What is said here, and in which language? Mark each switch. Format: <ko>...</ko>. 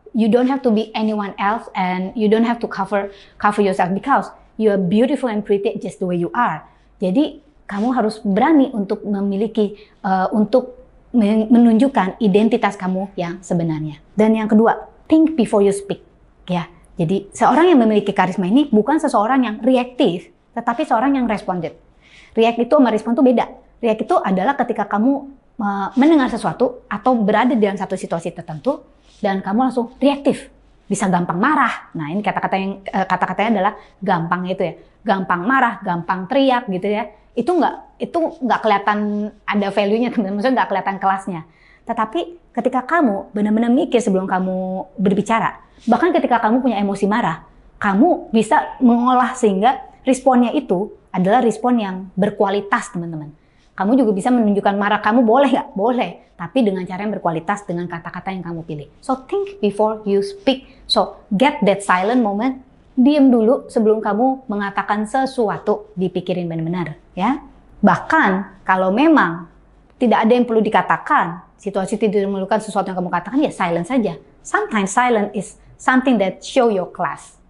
<en>You don't have to be anyone else and you don't have to cover yourself because you are beautiful and pretty just the way you are.</en> <id>Jadi kamu harus berani untuk memiliki untuk menunjukkan identitas kamu yang sebenarnya. Dan yang kedua,</id> <en>think before you speak.</en> <id>Ya. Jadi seorang yang memiliki karisma ini bukan seseorang yang reaktif, tetapi seorang yang responded. React itu sama respon itu beda. React itu adalah ketika kamu mendengar sesuatu atau berada dalam satu situasi tertentu dan kamu langsung reaktif. Bisa gampang marah. Nah, ini kata-katanya adalah gampang itu ya. Gampang marah, gampang teriak gitu ya. Itu nggak kelihatan ada value-nya, teman-teman. Maksudnya nggak kelihatan kelasnya. Tetapi ketika kamu benar-benar mikir sebelum kamu berbicara, bahkan ketika kamu punya emosi marah, kamu bisa mengolah sehingga responnya itu adalah respon yang berkualitas, teman-teman. Kamu juga bisa menunjukkan marah kamu, boleh nggak? Boleh. Tapi dengan cara yang berkualitas, dengan kata-kata yang kamu pilih.</id> <en>So, think before you speak. So, get that silent moment.</en> <id>Diam dulu sebelum kamu mengatakan sesuatu. Dipikirin benar-benar, ya. Bahkan, kalau memang tidak ada yang perlu dikatakan, situasi tidak memerlukan sesuatu yang kamu katakan, ya silent saja.</id> <en>Sometimes silent is something that show your class.</en>